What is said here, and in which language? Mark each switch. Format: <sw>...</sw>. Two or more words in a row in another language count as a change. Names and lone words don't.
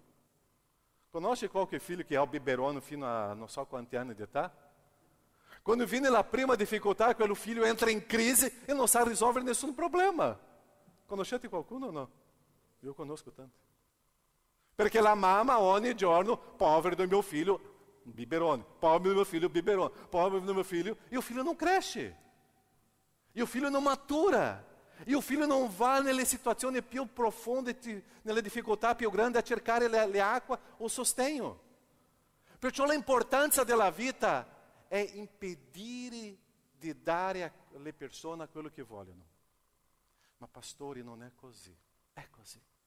<it>Conosce qualche filho che ha il biberone fino a non so quanti anni di età? Quando viene la prima difficoltà, quello figlio entra in crisi e non sa risolvere nessun problema. Conoscete qualcuno o no? Io conosco tanto. Perché la mamma ogni giorno, povero do mio figlio, biberone, povero</it> <pt>do meu filho,</pt> <it>biberone, povero</it> <pt>do meu filho, e o filho não cresce. E o filho não matura. E o filho</pt> <it>non va nelle situazioni più profonde, nelle difficoltà più grandi a cercare le acqua o sostegno. Perciò l'importanza della vita è impedire di dare alle persone quello che vogliono. Ma pastori, non è così. È così.</it>